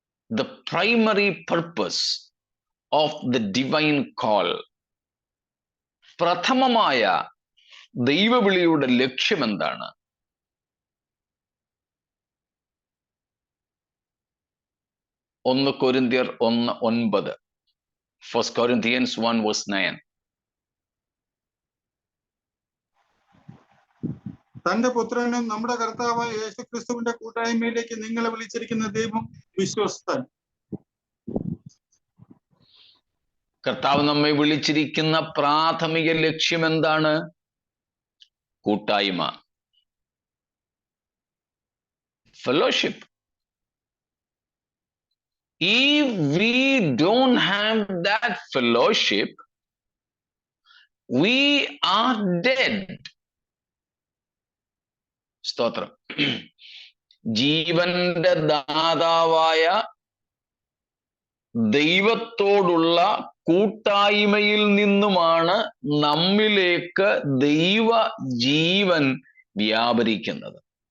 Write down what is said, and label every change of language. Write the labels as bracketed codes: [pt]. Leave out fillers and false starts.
[en] The primary purpose of the divine call. [ml] പ്രഥമമായ ദൈവവിളിയുടെ ലക്ഷ്യമെന്താണ്? ഒന്ന് കൊരിന്ത്യർ 1:9. [en] 1 Corinthians 1:9. [ml] തന്റെ പുത്രനും നമ്മുടെ കർത്താവായ യേശു ക്രിസ്തുവിന്റെ കൂട്ടായ്മയിലേക്ക് നിങ്ങളെ വിളിച്ചിരിക്കുന്ന ദൈവം വിശ്വസ്തൻ. കർത്താവ് നമ്മെ വിളിച്ചിരിക്കുന്ന പ്രാഥമിക ലക്ഷ്യം എന്താണ്? കൂട്ടായ്മ, fellowship. [en] If we don't have that fellowship, we are dead. [ml] സ്തോത്രം. ജീവന്റെ ദാതാവായ ദൈവത്തോടുള്ള കൂട്ടായ്മയിൽ നിന്നുമാണ് നമ്മിലേക്ക് ദൈവ ജീവൻ വ്യാപരിക്കുന്നത്.